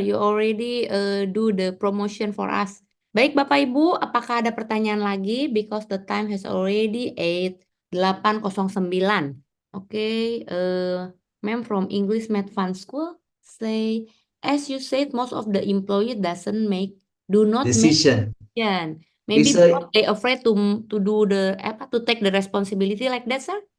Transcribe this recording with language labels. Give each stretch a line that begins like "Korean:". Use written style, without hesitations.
English: You already do the promotion for us.
Indonesian: Baik, Bapak Ibu, apakah ada pertanyaan lagi?
English: Because the time has already 8:09. Okay, ma'am from English Math Fund School say, as you said, most of the employee do not make Decision. decision. Maybe
Indonesian: Bisa-
English: because they afraid to do to take the responsibility like that, sir?